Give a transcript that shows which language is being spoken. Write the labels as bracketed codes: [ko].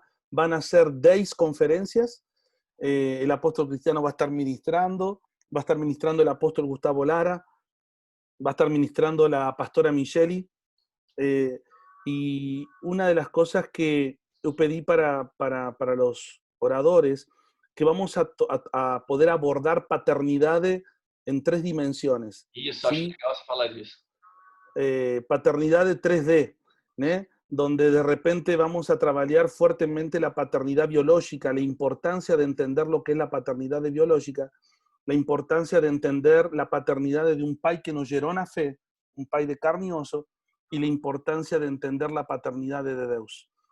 [es] Van a ser 10 conferencias. El apóstol Cristiano va a estar ministrando el apóstol Gustavo Lara, va a estar ministrando la pastora Micheli, y una de las cosas que yo pedí para los oradores, que vamos a poder abordar paternidad en 3 dimensiones. [pt] Isso, acho legal você falar disso. [es] Paternidad de 3D, ¿né? Donde de repente vamos a trabajar fuertemente la paternidad biológica, la importancia de entender lo que es la paternidad biológica, la importancia de entender la paternidad de un pai que nos geró una fe, un pai de carne y oso, y la importancia de entender la paternidad de Dios.